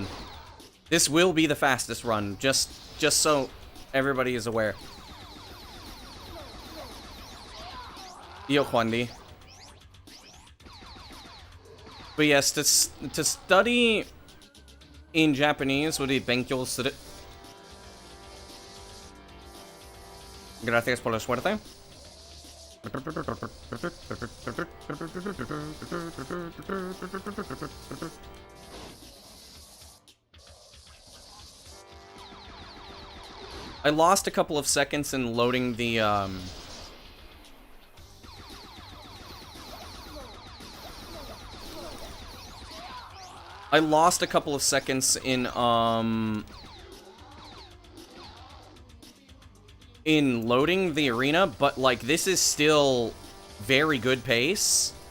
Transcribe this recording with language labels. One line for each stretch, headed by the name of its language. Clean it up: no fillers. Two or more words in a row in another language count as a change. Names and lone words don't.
English: This will be the fastest run, just so everybody is aware. Yo, Kwandi. But yes, to study in Japanese would be
Japanese: 勉強する.
Spanish: Gracias por la suerte.
English: I lost a couple of seconds in loading the I lost a couple of seconds in loading the arena, but like this is still very good pace.